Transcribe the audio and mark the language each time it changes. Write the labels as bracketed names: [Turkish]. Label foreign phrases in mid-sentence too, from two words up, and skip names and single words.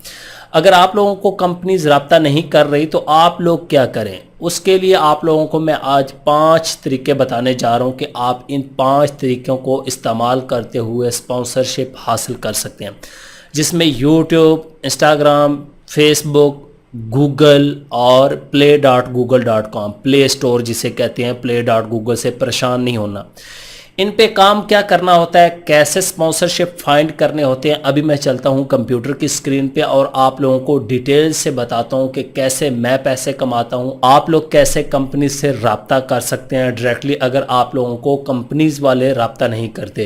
[Urdu] اگر آپ لوگوں کو کمپنیز رابطہ نہیں کر رہی تو آپ لوگ کیا کریں? اس کے لیے آپ لوگوں کو میں آج 5 طریقے بتانے جا رہا ہوں کہ آپ ان 5 طریقوں کو استعمال کرتے ہوئے اسپانسرشپ حاصل کر سکتے ہیں، جس میں یوٹیوب، انسٹاگرام، فیس بک، گوگل اور play.google.com, پلے اسٹور جسے کہتے ہیں، play.google سے پریشان نہیں ہونا. ان پہ کام کیا کرنا ہوتا ہے، کیسے [English] sponsorship find [Urdu] کرنے ہوتے ہیں، ابھی میں چلتا ہوں کمپیوٹر کی اسکرین پہ اور آپ لوگوں کو ڈیٹیل سے بتاتا ہوں کہ کیسے میں پیسے کماتا ہوں. آپ لوگ کیسے کمپنی سے رابطہ کر سکتے ہیں ڈائریکٹلی اگر آپ لوگوں کو کمپنیز والے رابطہ نہیں کرتے.